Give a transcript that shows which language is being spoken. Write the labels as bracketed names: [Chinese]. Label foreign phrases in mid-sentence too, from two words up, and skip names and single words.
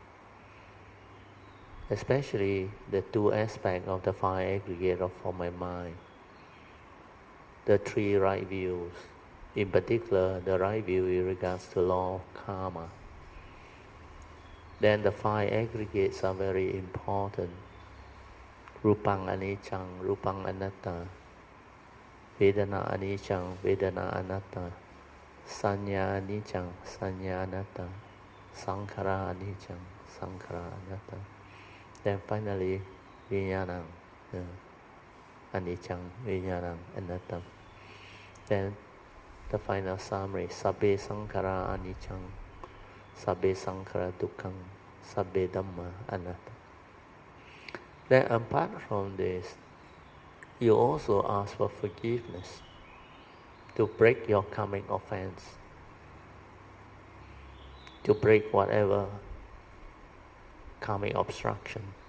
[English] Especially the two aspects of the five aggregates of form and mind. The three right views, in particular the right view in regards to law of karma. Then the five aggregates are very important. [Pali] Rupang anicang, rupang anatta, Vedana anicca, Vedana anatta. Sanya anicca, Sanya anatta. Sankhara anicca, Sankhara anatta. [English] Then finally, [Pali] Vijnana, anicca, Vijnana anatta. [English] Then the final summary, [Pali] Sabbe sankhara anicca, Sabbe sankhara dukkha, Sabbe dhamma anatta. [English] Then apart from this, you also ask for forgiveness to break your karmic offense, to break whatever karmic obstruction.